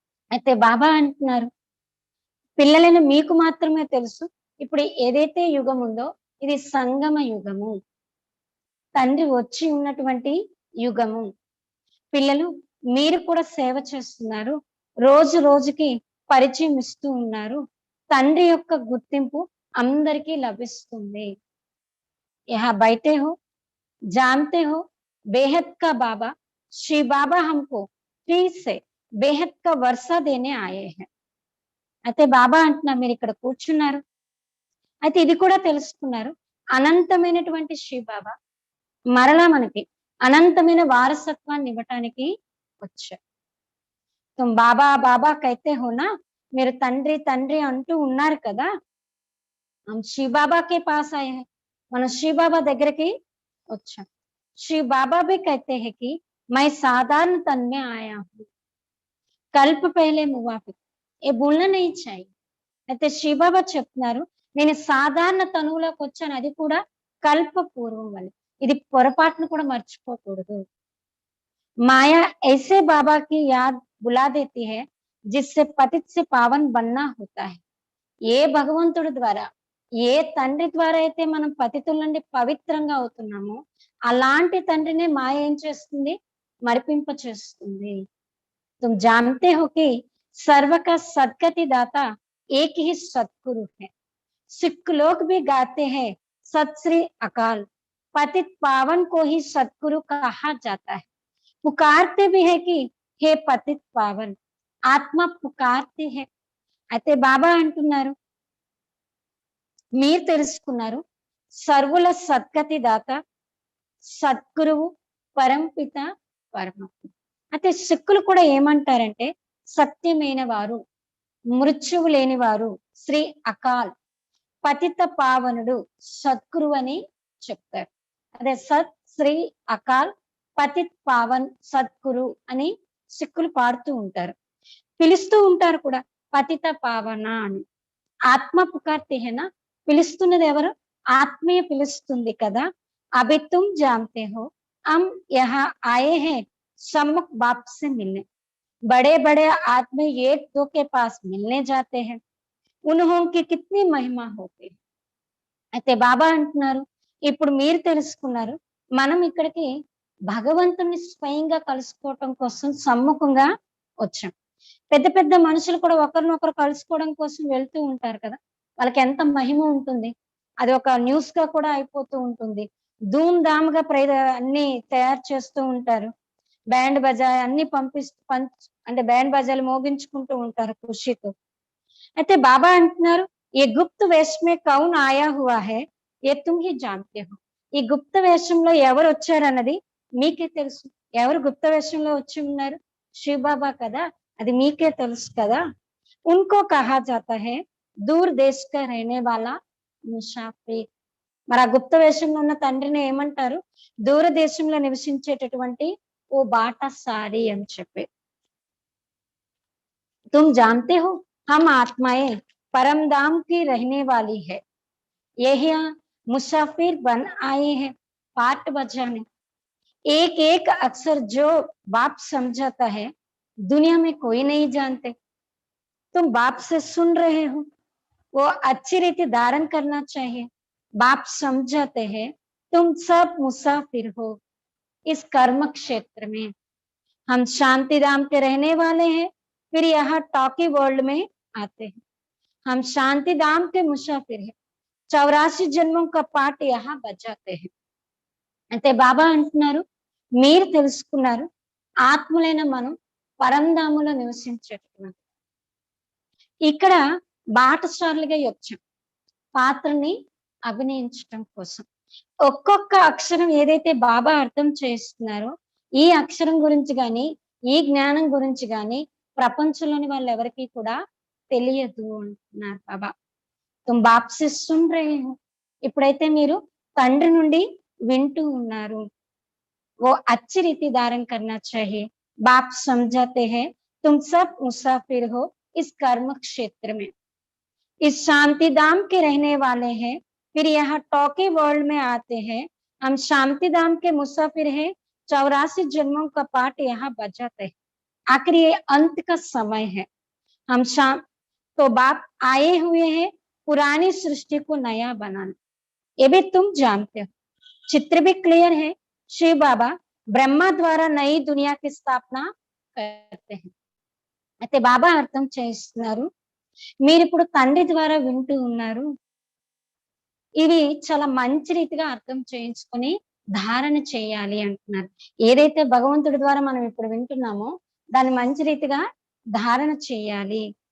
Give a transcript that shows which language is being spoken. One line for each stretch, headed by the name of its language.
Telugu: అయితే బాబా అంటున్నారు పిల్లలైన మీకు మాత్రమే తెలుసు, ఇప్పుడు ఏదైతే యుగం ఉందో ఇది సంగమ యుగము, తండ్రి వచ్చి ఉన్నటువంటి యుగము. పిల్లలు మీరు కూడా సేవ చేస్తున్నారు, రోజు రోజుకి పరిచయం ఇస్తూ ఉన్నారు, తండ్రి యొక్క గుర్తింపు అందరికీ లభిస్తుంది.
Hindi: यहाँ बैठे हो, जानते हो बेहद का बाबा श्री बाबा हमको फ्री से बेहद का वर्षा देने आए हैं.
Telugu: అయితే బాబా అంటున్నారు మీరు ఇక్కడ కూర్చున్నారు, అయితే ఇది కూడా తెలుసుకున్నారు అనంతమైనటువంటి శ్రీ బాబా మరలా మనకి అనంతమైన వారసత్వాన్ని ఇవ్వటానికి వచ్చారు.
Hindi: తుమ్ బాబా బాబా కైతే హోనా,
Telugu: మీరు తండ్రి తండ్రి అంటూ ఉన్నారు కదా,
Hindi: हम श्री बाबा के पास आए हैं,
Telugu: మనం శ్రీ బాబా దగ్గరికి వచ్చాం.
Hindi: श्री बाबा भी कहते हैं कि मैं साधारण तन में आया हूँ, कल्प पहले मुवाफिक, ये भूलना नहीं चाहिए.
Telugu: అయితే శ్రీ బాబా చెప్తున్నారు నేను సాధారణ తనువులోకి వచ్చాను, అది కూడా కల్ప పూర్వం వల్ల. ఇది పొరపాటును కూడా మర్చిపోకూడదు.
Hindi: माया ऐसे बाबा की याद बुला देती है जिससे पतित से पावन बनना होता है.
Telugu: ఏ భగవంతుడి ద్వారా ఏ తండ్రి ద్వారా అయితే మనం పతితుల నుండి పవిత్రంగా అవుతున్నామో అలాంటి తండ్రిని మాయ ఏం చేస్తుంది, మరిపింప చేస్తుంది.
Hindi: तुम जानते हो कि सर्व का सदगति दाता एक ही सतगुरु है. सिख लोग भी गाते हैं सत श्री अकाल, पतित पावन को ही सतगुरु कहा जाता है. पुकारते भी है कि हे पतित पावन, आत्मा पुकारती है.
Telugu: అయితే బాబా అంటున్నారు మీరు తెలుసుకున్నారు సర్వుల సద్గతి దాత సద్గురువు పరంపిత పరమాత్మ. అయితే సిక్కులు కూడా ఏమంటారంటే సత్యమైన వారు, మృత్యువు లేని వారు, శ్రీ అకాల్ పతిత పావనుడు సద్గురు అని చెప్తారు. అదే సత్ శ్రీ అకాల్ పతిత్ పావన్ సద్గురు అని సిక్కులు పాడుతూ ఉంటారు, పిలుస్తూ ఉంటారు కూడా పతిత పావన అని.
Hindi: ఆత్మ పుకార్తే హేనా,
Telugu: పిలుస్తున్నది ఎవరు, ఆత్మీయ పిలుస్తుంది కదా.
Hindi: అభి తుమ్ జాన్తే హో హమ్ యహా ఆయే హై सम्मुख बाप से मिलने, बड़े बड़े आदमी एक दो के पास मिलने जाते हैं, उन्हों की कितनी महिमा होती है.
Telugu: అయితే బాబా అంటున్నారు ఇప్పుడు మీరు తెలుసుకున్నారు మనం ఇక్కడికి భగవంతుని స్వయంగా కలుసుకోవటం కోసం సమ్ముఖంగా వచ్చాం. పెద్ద పెద్ద మనుషులు కూడా ఒకరినొకరు కలుసుకోవడం కోసం వెళ్తూ ఉంటారు కదా, వాళ్ళకి ఎంత మహిమ ఉంటుంది, అది ఒక న్యూస్ గా కూడా అయిపోతూ ఉంటుంది. ధూమ్ ధామ్ గా అన్ని తయారు చేస్తూ ఉంటారు, బ్యాండ్ బజా అన్ని అంటే బ్యాండ్ బజాలు మోగించుకుంటూ ఉంటారు ఖుషితో. అయితే బాబా అంటున్నారు
Hindi: ఏ గుప్త వేషమే కౌన్ ఆయా హువా హై ఏ తుమ్ హి జాన్తే హో.
Telugu: ఈ గుప్త వేషంలో ఎవరు వచ్చారన్నది మీకే తెలుసు. ఎవరు గుప్త వేషంలో వచ్చి ఉన్నారు, శివ బాబా కదా, అది మీకే తెలుసు కదా.
Hindi: ఉన్కో కహా జాతా హై దూర్ దేశ్ కా రహనే వాలా ముసాఫిర్.
Telugu: మరి ఆ గుప్త వేషంలో ఉన్న తండ్రిని ఏమంటారు, దూరదేశంలో నివసించేటటువంటి ఓ బాటసారి అని చెప్పి.
Hindi: तुम जानते हो हम आत्माएं परम धाम की रहने वाली है, यही मुसाफिर बन आए हैं पाठ बजाने. एक एक अक्षर जो बाप समझाता है दुनिया में कोई नहीं जानते. तुम बाप से सुन रहे हो, वो अच्छी रीति धारण करना चाहिए. बाप समझाते हैं तुम सब मुसाफिर हो इस कर्म क्षेत्र में. हम शांति धाम के रहने वाले हैं, फिर यहाँ टॉकी वर्ल्ड में आते हैं. हम शांति धाम के मुसाफिर हैं, 84 जन्मों का पाठ यहाँ बजाते हैं.
Telugu: అయితే బాబా అంటున్నారు మీరు తెలుసుకున్నారు ఆత్మలైన మనం పరంధాములో నివసించేటటువంటి ఇక్కడ బాటసారులుగా వచ్చాం పాత్రని అభినయించటం కోసం. ఒక్కొక్క అక్షరం ఏదైతే బాబా అర్థం చేస్తున్నారో ఈ అక్షరం గురించి గాని ఈ జ్ఞానం గురించి గాని ప్రపంచంలోని వాళ్ళు ఎవరికి కూడా తెలియదు అంటున్నారు బాబా.
Hindi: తుమ్ బాప్ సే సున్ రహే హో,
Telugu: ఇప్పుడైతే మీరు తండ్రి నుండి వింటూ ఉన్నారు.
Hindi: वो अच्छी रीति धारण करना चाहिए. बाप समझाते हैं तुम सब मुसाफिर हो इस कर्म क्षेत्र में, इस शांति धाम के रहने वाले हैं, फिर यहाँ टॉकी वर्ल्ड में आते हैं. हम शांति धाम के मुसाफिर हैं, 84 जन्मों का पाठ यहाँ बजाते हैं. आखिर ये अंत का समय है. हम शाम तो बाप आए हुए हैं पुरानी सृष्टि को नया बनाना, ये भी तुम जानते हो। चित्र भी क्लियर है। शिव बाबा ब्रह्मा द्वारा नई दुनिया की स्थापना करते हैं।
Telugu: అయితే బాబా అర్థం చేస్తున్నారు, మీరు ఇప్పుడు తండ్రి ద్వారా వింటూ ఉన్నారు, ఇవి చాలా మంచి రీతిగా అర్థం చేయించుకొని ధారణ చేయాలి అంటున్నారు. ఏదైతే భగవంతుడి ద్వారా మనం ఇప్పుడు వింటున్నామో దాన్ని మంచి రీతిగా ధారణ చేయాలి.